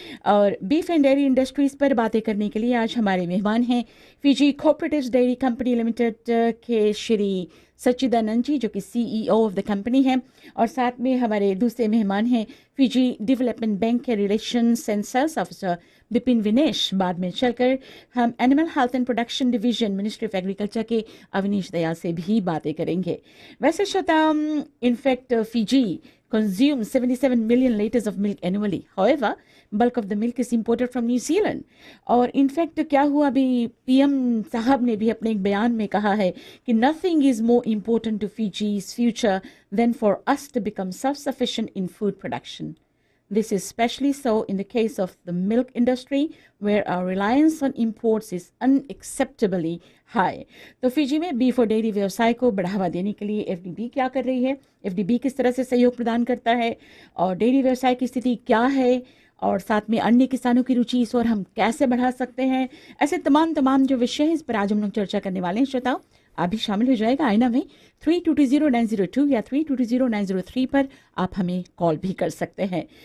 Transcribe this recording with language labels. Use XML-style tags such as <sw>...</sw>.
<hi>और beef and dairy industries पर बातें करने के लिए आज हमारे मेहमान हैं Fiji cooperatives dairy company limited के श्री सच्चिदानंद जी, जो कि CEO ऑफ द कंपनी हैं। और साथ में हमारे दूसरे मेहमान हैं फिजी डेवलपमेंट बैंक के relations and sales officer Bipin Vinesh. बाद में चलकर हम animal health and production division ministry of agriculture के अवनीश दयाल से भी बातें करेंगे। वैसे श्रोता, in fact Fiji</hi> <en>consumes 77 million liters of milk annually. However, bulk of the milk is imported from New Zealand.</en> <hi>और इनफैक्ट क्या हुआ, अभी PM साहब ने भी अपने एक बयान में कहा है कि</hi> <en>nothing is more important to Fiji's future than for us to become self-sufficient in food production. This is especially so in the case of the milk industry, where our reliance on imports is unacceptably high.</en> <hi>तो Fiji में beef और dairy व्यवसाय को बढ़ावा देने के लिए FDB क्या कर रही है, FDB किस तरह से सहयोग प्रदान करता है, और डेयरी व्यवसाय की स्थिति क्या है, और साथ में अन्य किसानों की रुचि इस और हम कैसे बढ़ा सकते हैं। ऐसे तमाम जो विषय हैं, इस पर आज हम लोग चर्चा करने वाले हैं। श्रोताओ, आप भी शामिल हो जाएगा आईना में 3220-902 या 3220-903 पर आप हमें कॉल भी कर सकते हैं।</hi>